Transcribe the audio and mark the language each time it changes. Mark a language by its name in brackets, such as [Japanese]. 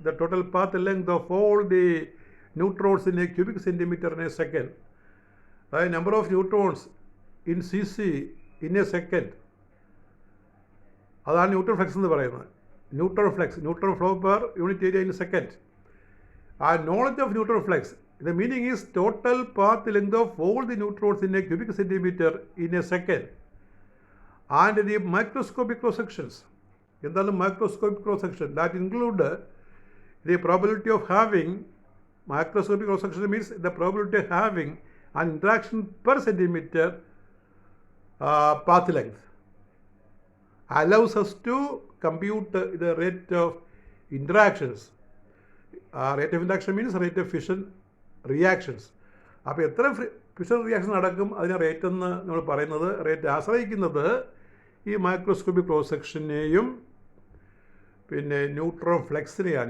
[English] The total path length of all the neutrons in a cubic centimetre in a second. അതായത് number of neutrons in cc in a second, അതാണ് neutron flux എന്ന് പറയുന്നത്. Neutron flow per unit area in second. ആ knowledge of neutron flux, the meaning is total path length of all the neutrons in a cubic centimeter in a second, and the microscopic cross sections. എന്താണ് microscopic cross section? That include the probability of having, microscopic cross section means the probability of having an interaction per centimeter path length, allows us to compute the rate of interactions. Rate of interaction means rate of fission reactions. [Malayalam] അപ്പോൾ എത്ര fission reaction നടക്കും. അതിന് rate എന്ന് നമ്മൾ പറയുന്നത്, rate ആശ്രയിക്കുന്നത് ഈ microscopic cross സെക്ഷനെയും പിന്നെ ന്യൂട്രോൺ ഫ്ലെക്സിനെയാണ്.